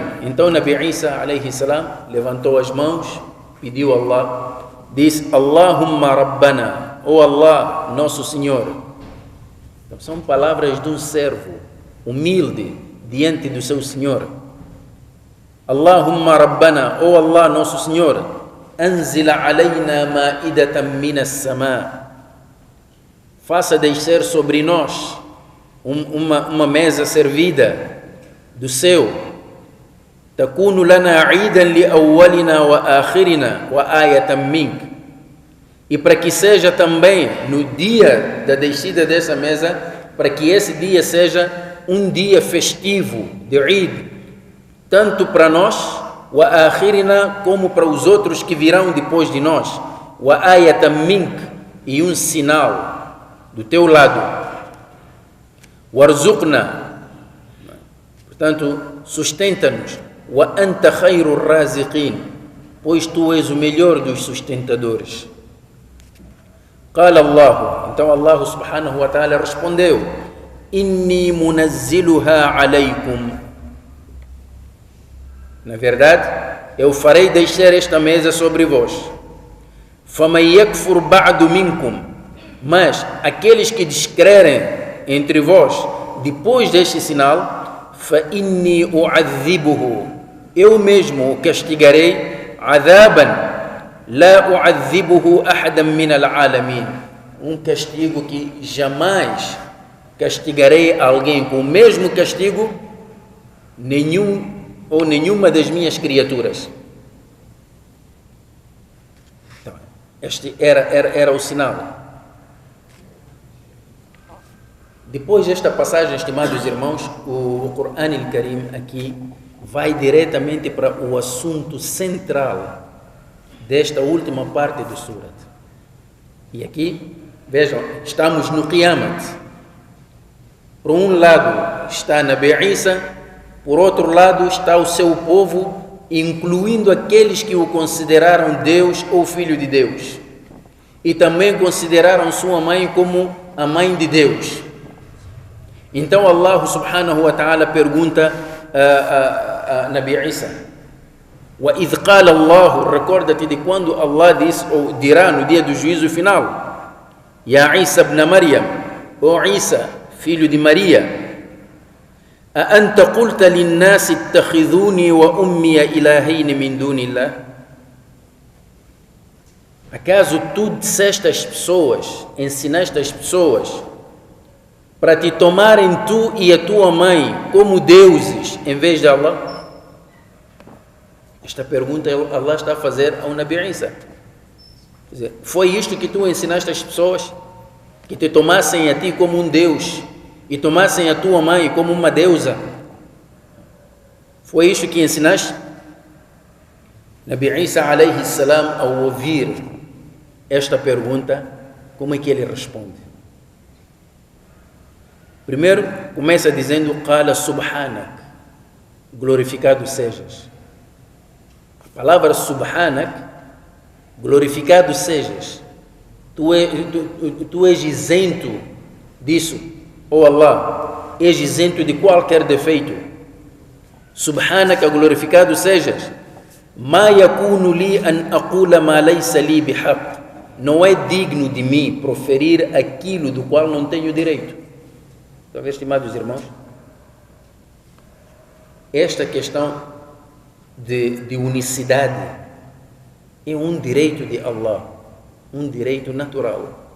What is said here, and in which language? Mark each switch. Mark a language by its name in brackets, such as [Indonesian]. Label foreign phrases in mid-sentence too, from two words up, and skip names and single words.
[Portuguese] Então Nabi Isa [Arabic] عليه السلام [Portuguese] levantou as mãos, pediu a Allah, disse: [Arabic] اللهم ربنا, oh Allah, [Portuguese] nosso Senhor. Então, são palavras de um servo humilde diante do seu Senhor. [Arabic] اللهم ربنا, oh Allah, [Portuguese] nosso Senhor, [Arabic] أنزل علينا مائدة من السماء. [Portuguese] Faça descer sobre nós uma mesa servida do céu. [Arabic] تكون لنا عيدا لأولنا وآخرنا وآية منك. [Portuguese] E para que seja também no dia da descida dessa mesa, para que esse dia seja um dia festivo de Eid, tanto para nós, [Arabic] وآخرنا, [Portuguese] como para os outros que virão depois de nós, [Arabic] وآية منك, [Portuguese] e um sinal do teu lado, warzuqna, portanto, sustenta-nos, [Arabic] وأنت خير الرازقين, [Portuguese] pois tu és o melhor dos sustentadores. [Arabic] قال الله, então Allah سبحانه وتعالى respondeu: إني منزلها عليكم. [Portuguese] Na verdade, eu farei descer esta mesa sobre vós. [Arabic] فمن يكفر بعد منكم. [Portuguese] Mas aqueles que descrerem entre vós depois deste sinal, [Arabic] فإني أعذبه, [Portuguese] eu mesmo o castigarei, [Arabic] عذابا لا أعذبه أحدا من العالمين, [Portuguese] um castigo que jamais castigarei alguém com o mesmo castigo, nenhum ou nenhuma das minhas criaturas. Então, este era o sinal. Depois desta passagem, estimados irmãos, o Qur'an al-Karim aqui vai diretamente para o assunto central desta última parte do surat. E aqui, vejam, estamos no Qiyamat. Por um lado está Nabi Isa, por outro lado está o seu povo, incluindo aqueles que o consideraram Deus ou Filho de Deus. E também consideraram sua mãe como a mãe de Deus. Então Allah [Arabic] سبحانه وتعالى [Portuguese] pergunta a Nabi Isa: [Arabic] وَإِذْ قَالَ اللَّهُ, [Portuguese] recorda-te de quando Allah diz ou dirá no dia do juízo final: [Arabic] يا عيسى ابن مريم, ó Isa, [Portuguese] filho de Maria, [Arabic] أأنت قلت للناس اتخذوني وأمي إلهين من دون الله. [Portuguese] Acaso tu disseste às pessoas, ensinaste as pessoas para te tomarem tu e a tua mãe como deuses em vez de Allah? Esta pergunta Allah está a fazer ao Nabi Isa. Quer dizer, foi isto que tu ensinaste às pessoas? Que te tomassem a ti como um Deus e tomassem a tua mãe como uma deusa? Foi isto que ensinaste? Nabi Isa [Arabic] عليه السلام, [Portuguese] ao ouvir esta pergunta, como é que ele responde? Primeiro, começa dizendo: [Arabic] قال سبحانك, [Portuguese] glorificado sejas. A palavra subhanak, glorificado sejas. Tu és isento disso, ó Allah, és isento de qualquer defeito. Subhanak, glorificado sejas. [Arabic] ما يكون لي أن أقول ما ليس لي بحق. [Portuguese] Não é digno de mim proferir aquilo do qual não tenho direito. Estão a ver, estimados irmãos? Esta questão de unicidade é um direito de Allah, um direito natural.